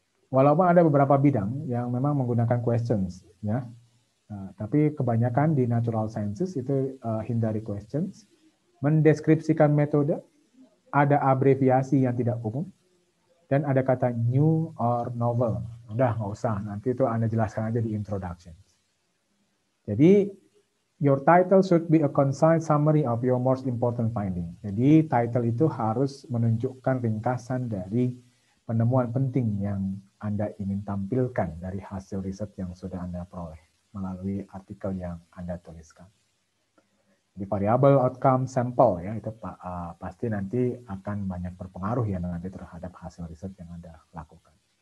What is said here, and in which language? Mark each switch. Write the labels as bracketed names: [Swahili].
[Indonesian] Walaupun ada beberapa bidang yang memang menggunakan questions, ya. Tapi kebanyakan di natural sciences itu hindari questions. Mendeskripsikan metode, ada abreviasi yang tidak umum, dan ada kata [English] new or novel. [Indonesian] Udah nggak usah, nanti itu Anda jelaskan aja di introduction. [English] Jadi your title should be a concise summary of your most important finding. [Indonesian] Jadi title itu harus menunjukkan ringkasan dari penemuan penting yang Anda ingin tampilkan dari hasil riset yang sudah Anda peroleh melalui artikel yang Anda tuliskan. Di variable outcome sample ya itu pasti nanti akan banyak berpengaruh ya nanti terhadap hasil riset yang Anda lakukan.